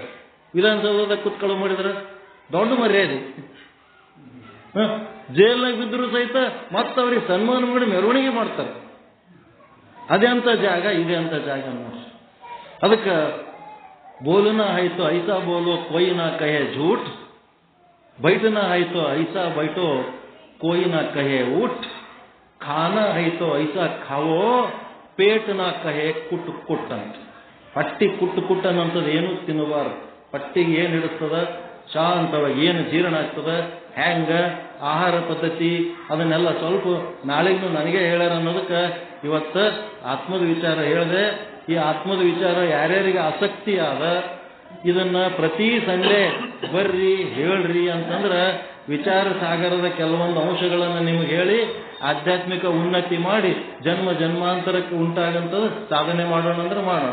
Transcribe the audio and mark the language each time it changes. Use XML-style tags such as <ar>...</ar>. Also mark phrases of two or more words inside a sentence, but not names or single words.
<kn>ವಿಧಾನಸೌಧದಾಗ ಕೂತ್ ಕಳು ಮಾಡಿದ್ರೆ ದೊಡ್ಡ ಮರ್ಯಾದೆ. ಜೈಲ್ನಾಗ ಬಿದ್ದರೂ ಸಹಿತ ಮತ್ತವ್ರಿಗೆ ಸನ್ಮಾನ ಮಾಡಿ ಮೆರವಣಿಗೆ ಮಾಡ್ತಾರೆ. ಅದೇ ಅಂತ ಜಾಗ, ಇದೆ ಅಂತ ಜಾಗ ನೋಡಿ. ಅದಕ್ಕೆ ಬೋಲನ ಆಯ್ತು</kn> <hi>ऐसा बोलो कोई ना कहे झूठ, बैठना है तो ऐसा बैठो कोई ना कहे उठ, खाना है तो ऐसा खाओ पेट ना कहे कुट कुट ಅಂತ.</hi> <kn>ಪಟ್ಟಿ ಕುಟ್ಟು ಕುಟ್ಟು ಅನ್ನೋಂಥದ್ದು ಏನೂ ತಿನ್ನಬಾರ್ದು. ಪಟ್ಟಿಗೆ ಏನು ಹಿಡಿಸ್ತದ, ಶಾಂತವಾಗಿ ಏನು ಜೀರ್ಣ ಆಗ್ತದ, ಹ್ಯಾಂಗ ಆಹಾರ ಪದ್ಧತಿ ಅದನ್ನೆಲ್ಲ ಸ್ವಲ್ಪ ನಾಳೆಗೂ ನನಗೆ ಹೇಳ್ಯಾರ ಅನ್ನೋದಕ್ಕೆ ಇವತ್ತು ಆತ್ಮದ ವಿಚಾರ ಹೇಳಿದೆ. ಈ ಆತ್ಮದ ವಿಚಾರ ಯಾರ್ಯಾರಿಗೆ ಆಸಕ್ತಿ ಆದ ಇದನ್ನ ಪ್ರತಿ ಸಂಡೆ ಬರ್ರಿ ಹೇಳ್ರಿ ಅಂತಂದ್ರೆ ವಿಚಾರ ಸಾಗರದ ಕೆಲವೊಂದು ಅಂಶಗಳನ್ನು ನಿಮಗೆ ಹೇಳಿ ಆಧ್ಯಾತ್ಮಿಕ ಉನ್ನತಿ ಮಾಡಿ ಜನ್ಮ ಜನ್ಮಾಂತರಕ್ಕೆ ಉಂಟಾಗಂಥದ್ದು ಸಾಧನೆ ಮಾಡೋಣ ಅಂದ್ರೆ ಮಾಡೋಣ.</kn>